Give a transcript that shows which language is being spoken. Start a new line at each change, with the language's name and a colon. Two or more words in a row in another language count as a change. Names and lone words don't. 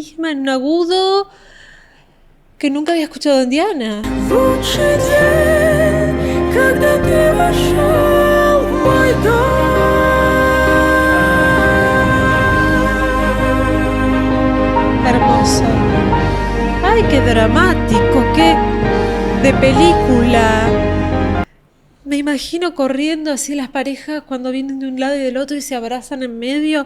Spanish: en un agudo que nunca había escuchado en Diana.
Russian: Лучший день, когда ты вошел в мой дом.
Spanish: Hermoso. Ay, qué dramático, qué de película. Me imagino corriendo así las parejas cuando vienen de un lado y del otro y se abrazan en medio.